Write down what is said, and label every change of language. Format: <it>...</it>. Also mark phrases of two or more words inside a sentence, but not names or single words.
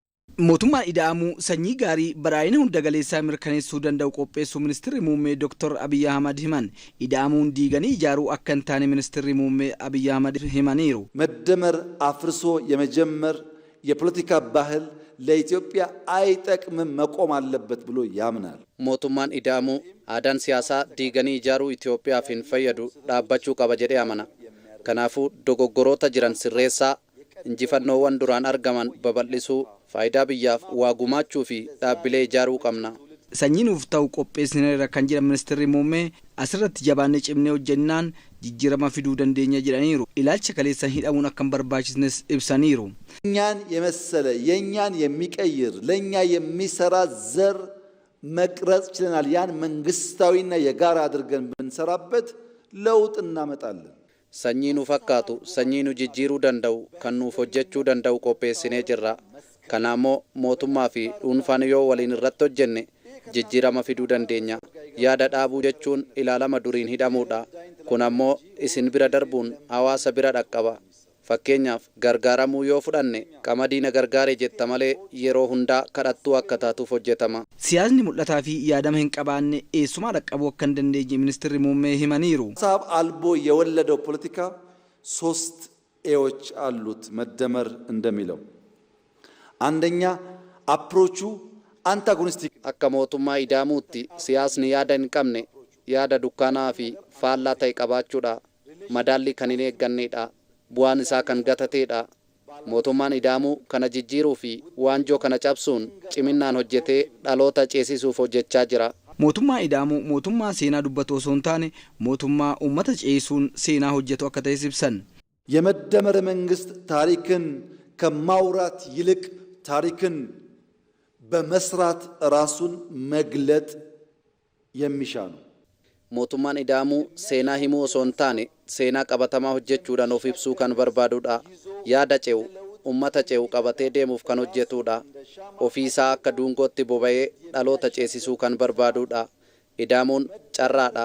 <om>Mootummaan ida'amuu sanyii gaarii badhaadhina hunda galeessaa mirkaneessuu danda'u qopheessuu ministeerri muummee Dr. Abiy Ahmad himan. Ida'amuun diiganii ijaaruu akka hin taane ministeerri muummee Abiy Ahmad himaniiru.</om> <am>መደመር አፍርሶ የመጀመር የፖለቲካ ባህል ለኢትዮጵያ አይጠቅምም መቆም አለበት ብሎ ያምናል።</am> <om>mootummaan ida'amuu aadaan siyaasaa diiganii ijaaruu Itoophiyaaf hin fayyadu dhaabbachuu qaba jedhee amana. Kanaafuu dogoggoroota jiran sirreessaa injifannoowwan duraan argaman babal'isuu faayidaa biyyaaf waa gumaachuu fi dhaabbilee ijaaruu qabna. Sanyiin nuuf ta'u qopheessineerra kan jedhan ministeerri muummee asirratti jabaannee cimnee hojjennaan jijjiirama fiduu dandeenya jedhaniiru. Ilaalcha kaleessan hidhamuun akka hin barbaachisnes ibsaniiru.</om> <am>እኛን የመሰለ የኛን የሚቀይር ለኛ የሚሰራ ዘር መቅረጽ ችለናል። ያን መንግስታዊና የጋራ አድርገን ብንሰራበት ለውጥ እናመጣለን።</am> <om>Sanyii nu fakkaatu sanyii nu jijjiiruu danda'u kan nuuf hojjechuu danda'u qopheessinee jirra. Kanaammoo mootummaa fi dhuunfaan yoo waliin irratti hojjenne jijjiirama fiduu dandeenya. Yaada dhaabuu jechuun ilaalama duriin hidhamuudha. Kun ammoo isin bira darbuun hawaasa bira dhaqqaba. Fakkeenyaaf gargaaramuu yoo fudhanne qamadiina gargaaree jetta malee yeroo hundaa kadhattuu akka taatuuf hojjetama. Siyaasni mul'ataa fi yaadama hin qabaanne eessumaa dhaqqabuu akka hin dandeenye ministeerri muummee himaniiru.</om> <am>ሀሳብ አልቦ የወለደው ፖለቲካ ሶስት ኤዎች አሉት መደመር እንደሚለው አንደኛ</am> <en>approach antagonistic</en> <om>akka mootummaa ida'amuutti siyaasni yaada hin qabne yaada dukkanaa fi faallaa ta'e qabaachuudha. Madaalli kan hin eeggannedha. Bu'aan isaa kan gatateedha. Mootummaan ida'amuu kana jijjiiruu fi waanjoo kana cabsuun ciminaan hojjetee dhaloota ceesisuuf hojjechaa jira. Mootummaa ida'amuu mootummaa seenaa dubbatu osoo hin taane mootummaa uummata ceesisuun seenaa hojjetu akka ta'es ibsan.</om> <am>የመደመር መንግስት ታሪክን ከማውራት ይልቅ ታሪክን በመስራት ራሱን መግለጥ የሚሻ ነው።</am> <om>mootummaan ida'amuu seenaa himuu osoo hin taane seenaa qabatamaa hojjechuudhaan of ibsuu kan barbaadudha. Yaada ce'u ummata ce'u qabatee deemuuf kan hojjetudha. Ofiisaa akka duungootti boba'ee dhaloota ceesisuu kan barbaadudha. Ida'amuun carraadha.</om>